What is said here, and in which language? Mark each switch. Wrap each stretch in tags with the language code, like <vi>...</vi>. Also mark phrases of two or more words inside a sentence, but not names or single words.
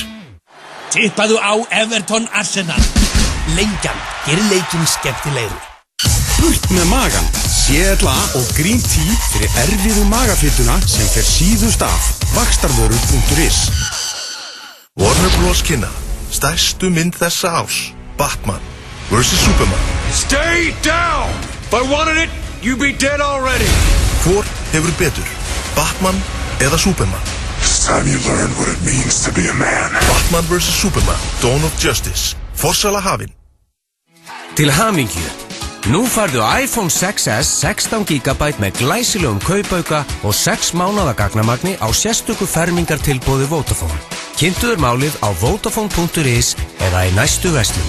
<is>Tippaðu á Everton Arsenal. Lengjan, gerir leikinn skemmtilegur. Burt með magan, CLA og Green Tea fyrir erfiðu magafytuna sem fer síðust af. Vaxtarvörur.is. Warner Bros. Kynna stærstu mynd þessa árs. Batman vs. Superman.</is> <en>Stay down! If I wanted it, you'd be dead already.</en> <is>Hvor hefur betur? Batman eða Superman?</is> <en>It's time you learn what it means to be a man. Batman vs. Superman, Dawn of Justice.</en> <is>Forsala hafin. Til hamingju. Nú farðu iPhone 6s 16 GB með glæsilegum kaupauka og 6 mánaða gagnamagni á sérstöku fermingartilboði Vodafone. Kynntuður málið á Vodafone.is eða í næstu verslun.</is>